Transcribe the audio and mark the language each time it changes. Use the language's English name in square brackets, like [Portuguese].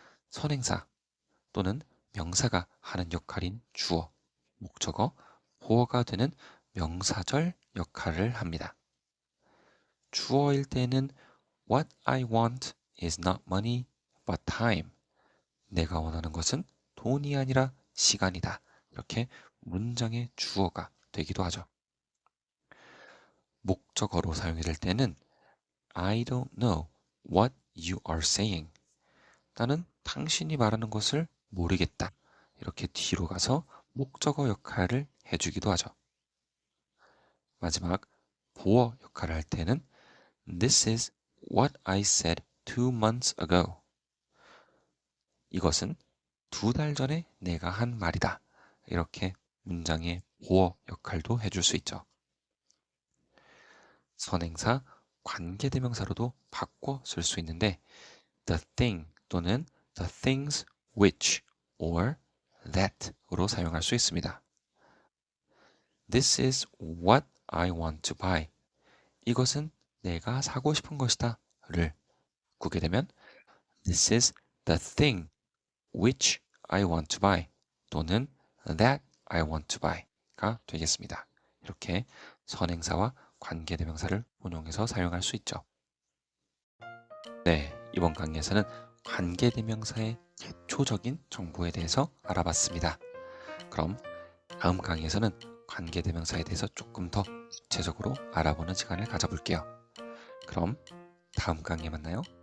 [Korean] 선행사 또는 명사가 하는 역할인 주어, 목적어, 보어가 되는 명사절 역할을 합니다. 주어일 때는 [English] What I want is not money but time. [Korean] 내가 원하는 것은 돈이 아니라 시간이다. 이렇게 문장의 주어가 되기도 하죠. 목적어로 사용이 될 때는 [English] I don't know what you are saying. [Korean] 나는 당신이 말하는 것을 모르겠다. 이렇게 뒤로 가서 목적어 역할을 해주기도 하죠. 마지막 보어 역할을 할 때는 [English] This is what I said 2 months ago. [Korean] 이것은 2달 전에 내가 한 말이다. 이렇게 문장의 보어 역할도 해줄 수 있죠. 선행사, 관계대명사로도 바꿔 쓸 수 있는데 the thing 또는 the things which or that으로 사용할 수 있습니다. [English] This is what I want to buy. [Korean] 이것은 내가 사고 싶은 것이다 를 구게 되면 [English] This is the thing which I want to buy [Korean] 또는 [English] that I want to buy가 [Korean] 되겠습니다. 이렇게 선행사와 관계대명사를 혼용해서 사용할 수 있죠. 네, 이번 강의에서는 관계대명사의 기초적인 정보에 대해서 알아봤습니다. 그럼 다음 강의에서는 관계대명사에 대해서 조금 더 구체적으로 알아보는 시간을 가져볼게요. 그럼 다음 강의에 만나요.